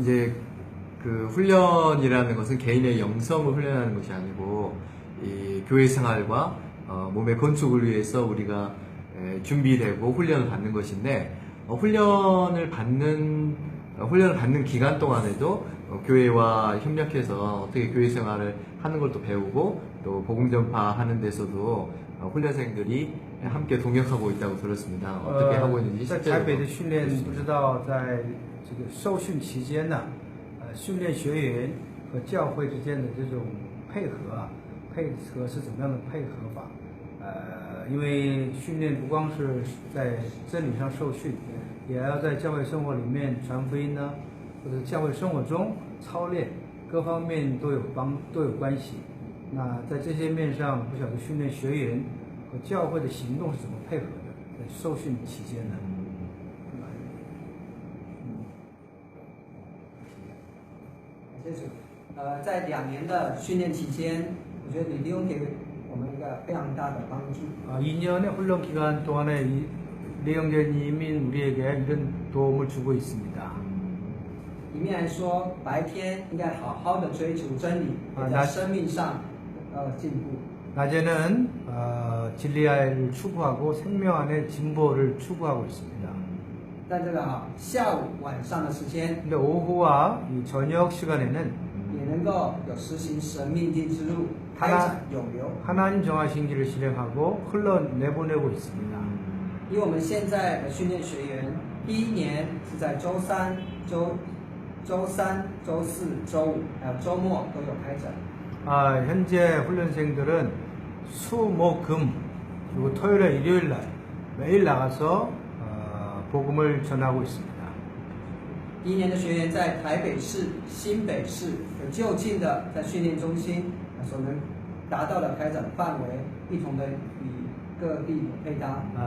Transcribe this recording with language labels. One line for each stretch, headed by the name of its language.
Korean: 이제 그 훈련이라는 것은 개인의 영성을 훈련하는 것이 아니고 이 교회 생활과 몸의 건축을 위해서 우리가 준비되고 훈련을 받는 것인데 훈련을 받는 기간 동안에도 교회와 협력해서 어떻게 교회 생활을 하는 걸 또 배우고 또 복음 전파하는 데서도 훈련생들이 함께 동역하고 있다고 들었습니다. 어떻게 하고 있는지
Chinese: 在
Korean: 실제로
Chinese: 台北的训练，不知道在这个受训期间呢，训练学员和教会之间的这种配合是怎么样的配合法？因为训练不光是在真理上受训，也要在教会生活里面传福音呢，或者教会生活中操练，各方面都有关系。那在这些面上，不晓得训练学员和教会的行动是怎么配合的？在受训期间呢？感谢主。在2年的训练期间，我觉得李弟兄给我们一个非常大的帮助。
Korean: 2년의 훈련 기간 동안에 리영재님이 우리에게 이런 도움을 주고 있습니다.
Chinese: 一面来说，白天应该好好的追求真理，也在生命上进步。
Korean: 낮에는 진리를 추구하고 생명 안의 진보를 추구하고 있습니다.
Chinese: 在这个下午晚上的时间，
Korean: 근데 오후와 이 저녁 시간에는
Chinese: 也能够有实行神命定之路，开展永流。
Korean: 하나님 정하신 길을 실행하고 흘러내보내고 있습니다.
Chinese: 因为我们现在的训练学员，第1年是在周3、周4、周5，还有周末都有开展。
Korean: 현재 훈련생들은 수, 목, 금 그리고 토요일에 일요일 날 매일 나가서 복음을 전하고 있습니다.
Chinese: 第1年的学员在台北市、新北市有就近的在训练中心所能达到的开展范围，一同的与各地配搭。